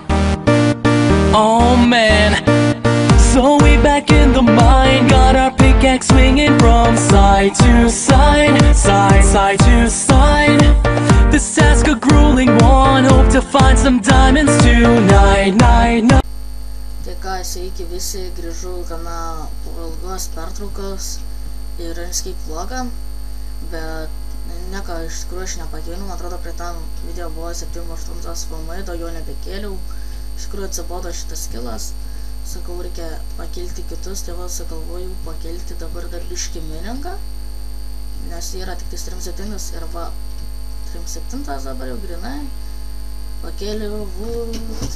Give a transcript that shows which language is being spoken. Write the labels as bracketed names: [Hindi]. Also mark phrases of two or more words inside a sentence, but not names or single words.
[English] Oh man, so we back in the mine, got our pickaxe swinging from side to side, side to side. This task a grueling one, hope to find some diamonds tonight, night. [Lithuanian] Tai ką, sveiki visi, grįžau gana po ilgos pertraukos ir Escape vlogą, bet nieko iš tikrųjų aš nepakėliau, man atrodo prie tam video buvo 7-8 FM, daugiau nebekėliau, iš tikrųjų atsibodo šitas skillas, sakau reikia pakelti kitus, tai va sugalvojau pakelti dabar dar biškį miningą, nes yra tik 3.7 ir va 3.7 dabar jau grinai, pakėliau wood.